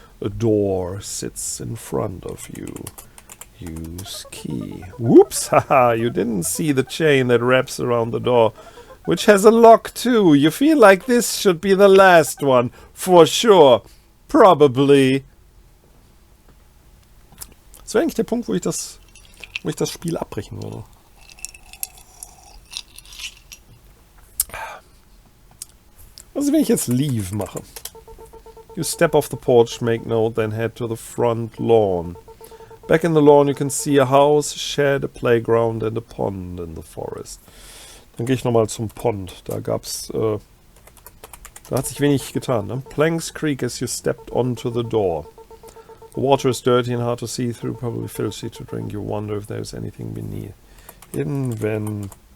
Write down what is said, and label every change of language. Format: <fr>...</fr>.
<en>A door sits in front of you. Use key. Whoops! Haha! You didn't see the chain that wraps around the door, which has a lock too. You feel like this should be the last one. For sure. Probably.</en> <de>Das wäre eigentlich der Punkt, wo ich das Spiel abbrechen würde. Also wenn ich jetzt Leave mache.</de> <en>You step off the porch, make note, then head to the front lawn. Back in the lawn you can see a house, shed, a playground and a pond in the forest.</en> <de>Dann gehe ich nochmal zum Pond. Da gab's, da hat sich wenig getan. Ne?</de> <en>Planks creak as you stepped onto the door. The water is dirty and hard to see through, probably filthy to drink. You wonder if there's anything beneath. Inventory.</en>